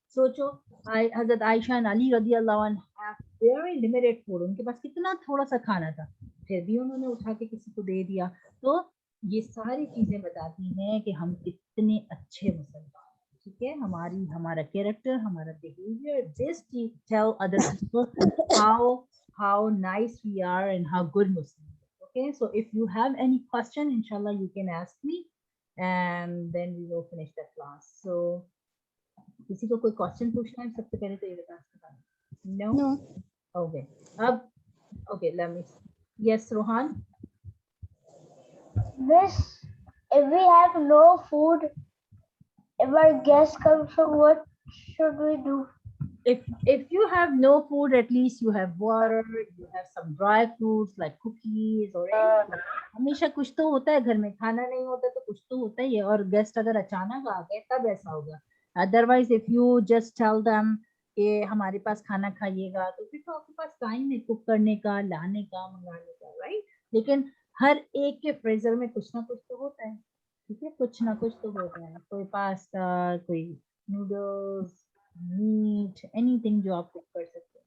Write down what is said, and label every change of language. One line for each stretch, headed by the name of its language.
Hindi: सोचो हजरत आयशा और अली रज़ी अल्लाह अन्हा
English: very limited food,
Hindi: उनके पास कितना थोड़ा सा खाना था, फिर भी उन्होंने उठा के किसी को दे दिया. तो ये सारी चीजें बताती हैं कि हम कितने अच्छे मुसलमान, ठीक है, हमारा कैरेक्टर, हमारा behaviour,
English: This tell other people how nice we are and how good Muslims are. Okay, so if you have any question, inshallah you can ask me and then we will finish the class.
Hindi: So किसी को कोई question पूछना है सबसे पहले तो ये बता.
English: No? No. Okay. अब okay, let me. Yes, Rohan. Miss, if we have no food, if our guests come, so what should we do? If you have no food, at least you have water, you have some dry fruits like cookies or anything.
Hindi: हमेशा कुछ तो होता है घर में, खाना नहीं होता तो कुछ तो होता ही है, और गेस्ट अगर अचानक आ गए तब ऐसा होगा.
English: otherwise if you just tell them
Hindi: कि हमारे पास खाना खाइएगा, तो फिर तो आपके पास टाइम है कुक करने का, लाने का, मंगाने का, राइट. लेकिन हर एक के फ्रीजर में कुछ ना कुछ तो होता है, ठीक है, कुछ ना कुछ तो होता है, कोई पास्ता, कोई नूडल्स, मीट, एनीथिंग जो आप कुक कर सकते